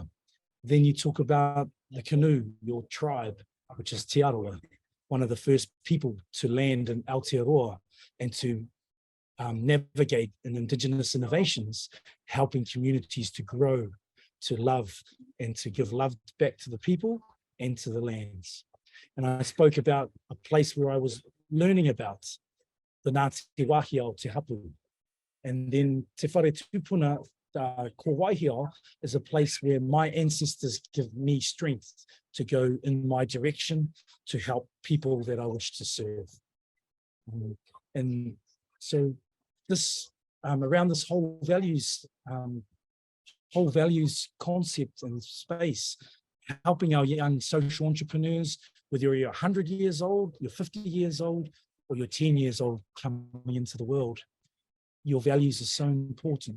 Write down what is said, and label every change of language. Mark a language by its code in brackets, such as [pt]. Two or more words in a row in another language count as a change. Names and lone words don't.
[en] Then you talk about the canoe, your tribe, which is Te Arawa, one of the first people to land in Aotearoa and to navigate in Indigenous innovations, helping communities to grow, to love, and to give love back to the people and to the lands. And I spoke about a place where I was learning about the [mi] Ngāti wāhi o te hapu. And then Te Whare Tūpuna, ko Waihia, [en] is a place where my ancestors give me strength to go in my direction to help people that I wish to serve. And so this, around this whole values concept and space, helping our young social entrepreneurs, whether you're 100 years old, you're 50 years old, or you're 10 years old coming into the world, your values are so important.